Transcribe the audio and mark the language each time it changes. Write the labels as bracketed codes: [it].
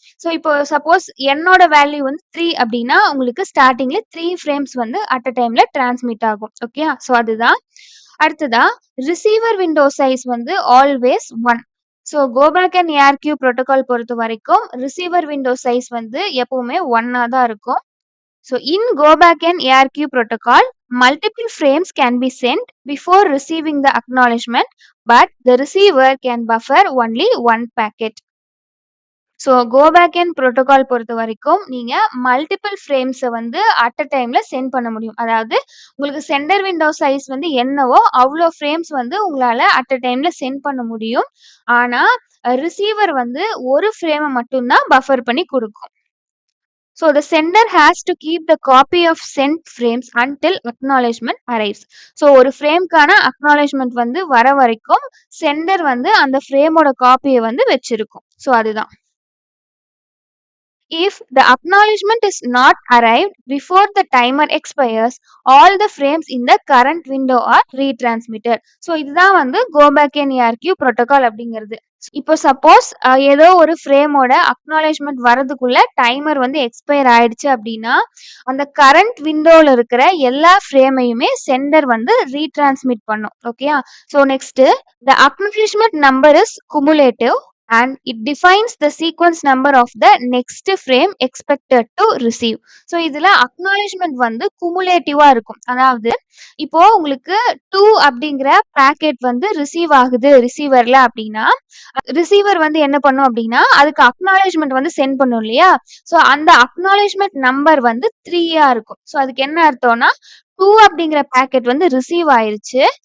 [ta] So இப்போ suppose என்னோட value வந்து 3 அப்படின்னா உங்களுக்கு ஸ்டார்ட்டிங்ல 3 ஃப்ரேம்ஸ் வந்து அட் அ டைம்ல டிரான்ஸ்மிட் ஆகும். ஓகேயா? ஸோ அதுதான். அடுத்ததா ரிசீவர் விண்டோ சைஸ் வந்து always 1. So go back and ஏஆர்கியூ protocol பொறுத்த வரைக்கும் ரிசீவர் விண்டோ சைஸ் வந்து எப்பவுமே 1ஆ தான் இருக்கும். [en] So in go back and ARQ protocol, multiple frames can be sent before receiving the acknowledgement, but the receiver can buffer only one packet. [ta] So go back N protocol பொறுத்த வரைக்கும் நீங்க multiple ஃப்ரேம்ஸை வந்து at a டைம்ல send பண்ண முடியும். அதாவது உங்களுக்கு centre window size வந்து என்னவோ அவ்வளோ ஃப்ரேம்ஸ் வந்து உங்களால அட் அ டைம்ல சென்ட் பண்ண முடியும். ஆனா ரிசீவர் வந்து ஒரு ஃப்ரேமை மட்டும்தான் பஃபர் பண்ணி கொடுக்கும். [en] So the sender has to keep the copy of sent frames until acknowledgement arrives. [ta] So ஒரு ஃப்ரேம்க்கான acknowledgement வந்து வர வரைக்கும் சென்டர் வந்து அந்த ஃப்ரேமோட காப்பியை வந்து வச்சிருக்கும். ஸோ அதுதான். [en] If the acknowledgement is not arrived before the timer expires, all the frames in the current window are retransmitted. [ta] So இதுதான் வந்து go back and ARQ protocol அப்படிங்கிறது. இப்போ சப்போஸ் ஏதோ ஒரு ஃப்ரேமோட அக்னாலேஜ்மெண்ட் வரதுக்குள்ள டைமர் வந்து எக்ஸ்பயர் ஆயிடுச்சு அப்படின்னா அந்த கரண்ட் விண்டோல இருக்கிற எல்லா ஃப்ரேமையுமே சென்டர் வந்து ரீட்ரான்ஸ்மிட் பண்ணும். ஓகேயா? [en] So next the acknowledgement number is cumulative and it defines the sequence number of the next frame expected to receive. [ta] So இதுல அக்னாலேஜ்மெண்ட் வந்து குமுலேட்டிவா இருக்கும். அதாவது இப்போ உங்களுக்கு 2 அப்படிங்கிற பாக்கெட் வந்து ரிசீவ் ஆகுது ரிசீவர்ல அப்படின்னா ரிசீவர் வந்து என்ன பண்ணும் அப்படின்னா அதுக்கு அக்னாலேஜ்மெண்ட் வந்து சென்ட் பண்ணும் இல்லையா? ஸோ அந்த அக்னாலேஜ்மெண்ட் நம்பர் வந்து 3ஆ இருக்கும். ஸோ அதுக்கு என்ன அர்த்தம்னா 2 அப்படிங்கிற பாக்கெட் வந்து ரிசீவ் ஆயிருச்சு.